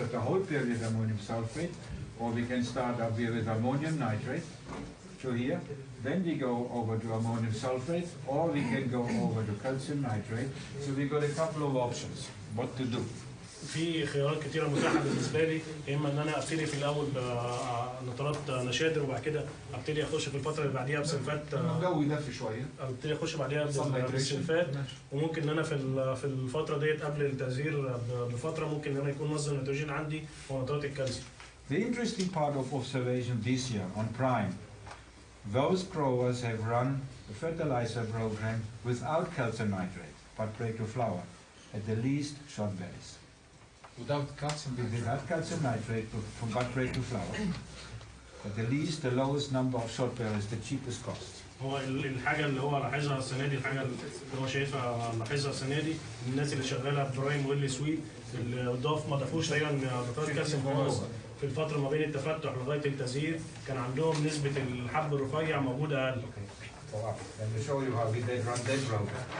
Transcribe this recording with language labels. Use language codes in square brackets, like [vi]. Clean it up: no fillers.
[en] The whole period ammonium sulfate, or we can start up here with ammonium nitrate to here. Then we go over to ammonium sulfate, or we can go over to calcium nitrate. So we got a couple of options what to do. [ar] في خيارات كتيره متاحه بالنسبه لي، يا اما ان انا ابتدي في الاول بنترات نشادر، وبعد كده ابتدي اخش في الفتره اللي بعديها بسلفات، الجو يدفي شويه ابتدي اخش بعديها بالسلفات، وممكن ان انا في الفتره ديت قبل التزهير بفتره ممكن ان انا يكون مصدر النيتروجين عندي هو نترات الكالسيوم. [en] The interesting part of observation this year on prime, those growers have run the fertilizer program without calcium nitrate, but break to flower, at the least shot berries. Without calcium nitrate from bud break to flower. At the least, the lowest number of shot berries, the cheapest cost. [ar] هو الحاجه اللي هو لاحظها السنه دي، الحاجه اللي هو شايفها لاحظها السنه دي، الناس اللي شغاله برايم واللي سويت اللي ما ضافوش تقريبا نترات كالسيوم خالص في الفتره ما بين التفتح لغايه التزهير، كان عندهم نسبه الحب الرفيع موجوده اقل. [en] Let me show you how we did run that program.